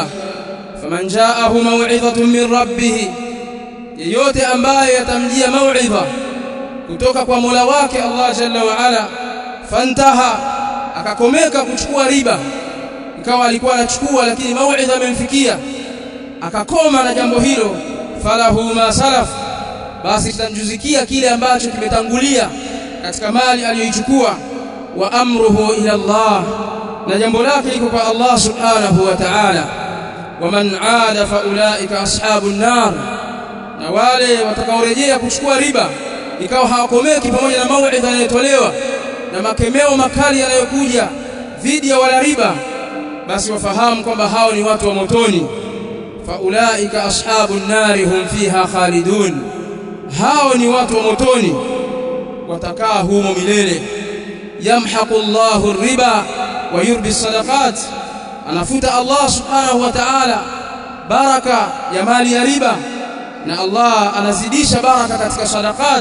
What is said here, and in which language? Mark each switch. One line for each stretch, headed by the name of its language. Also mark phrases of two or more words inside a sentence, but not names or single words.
Arabic: فمن جاءه موعظة من ربه,
Swahili: yeyote ambaye yatamjia mau'idha kutoka kwa Mola wake Allah
Arabic: جل وعلا,
Swahili: fantaha, akakomeka kuchukua riba, ikawa alikuwa anachukua lakini mau'idha imemfikia akakoma na jambo hilo,
Arabic: فله ما سلف,
Swahili: basi tutamjuzikia kile ambacho kimetangulia katika mali aliyoichukua.
Arabic: وأمره إلى الله,
Swahili: na jambo lake liko kwa Allah
Arabic: سبحانه وتعالى. ومن عاد فأولئك أصحاب النار,
Swahili: na wale watakaorejea kuchukua riba ikawa hawakomeki pamoja na mau'idha yanayotolewa na makemeo makali yanayokuja dhidi ya wala riba, basi wafahamu kwamba hao ni watu wa motoni.
Arabic: فأولئك أصحاب النار هم فيها خالدون,
Swahili: hao ni watu wa motoni, watakaa humo milele.
Arabic: يمحق الله الربا ويربي الصدقات,
Swahili: anafuta Allah
Arabic: سبحانه وتعالى
Swahili: baraka ya mali ya riba, na Allah anazidisha baraka katika sadaqat.